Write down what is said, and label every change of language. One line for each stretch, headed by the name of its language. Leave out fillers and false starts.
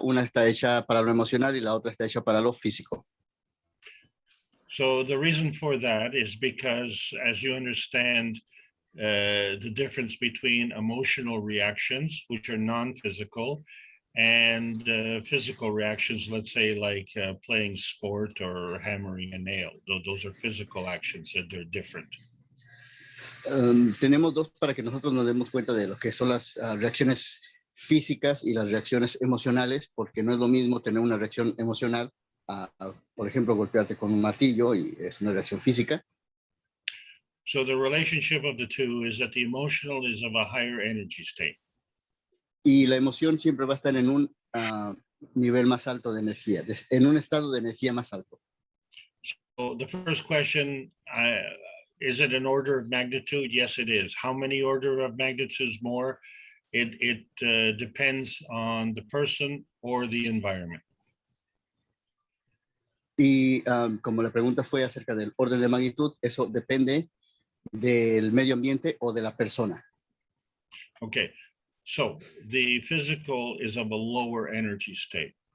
Spanish: Una está hecha para lo emocional y la otra está hecha para lo físico.
English: So the reason for that is because, as you understand, the difference between emotional reactions, which are non-physical, and physical reactions, let's say like playing sport or hammering a nail. Those are physical actions and they're different.
Spanish: Tenemos dos para que nosotros nos demos cuenta de lo que son las reacciones físicas y las reacciones emocionales, porque no es lo mismo tener una reacción emocional por ejemplo, golpearte con un martillo, y es una reacción física.
English: So the relationship of the two is that the emotional is of a higher energy state.
Spanish: Y la emoción siempre va a estar en un nivel más alto de energía, en un estado de energía más alto.
English: So the first question, is it an order of magnitude? Yes, it is. How many order of magnitudes more? It depends on the person or the environment.
Spanish: Y como la pregunta fue acerca del orden de magnitud, eso depende del medio ambiente o de la persona.
English: Okay, so the physical is of a lower energy state.